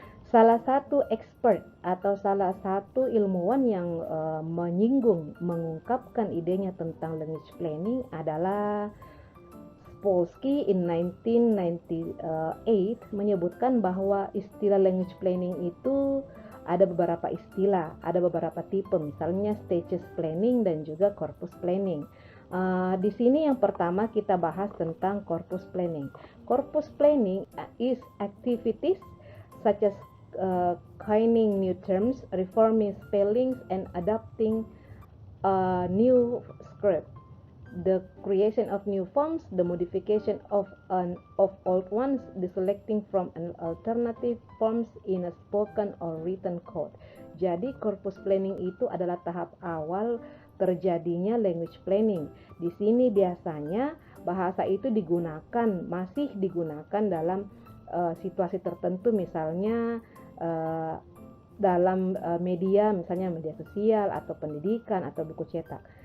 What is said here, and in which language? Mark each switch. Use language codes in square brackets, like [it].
[id] Salah satu expert atau salah satu ilmuwan yang mengungkapkan idenya tentang language planning adalah Spolsky in 1998 menyebutkan bahwa istilah language planning itu ada beberapa istilah, ada beberapa tipe, misalnya stages planning dan juga corpus planning. Di sini yang pertama kita bahas tentang corpus planning. [en] Corpus planning is activities such as coining new terms, reforming spellings, and adopting new script, the creation of new forms, the modification of old ones, the selecting from an alternative forms in a spoken or written code. [id] Jadi corpus planning itu adalah tahap awal terjadinya language planning. Di sini biasanya bahasa itu masih digunakan dalam situasi tertentu, misalnya dalam media, misalnya media sosial atau pendidikan atau buku cetak.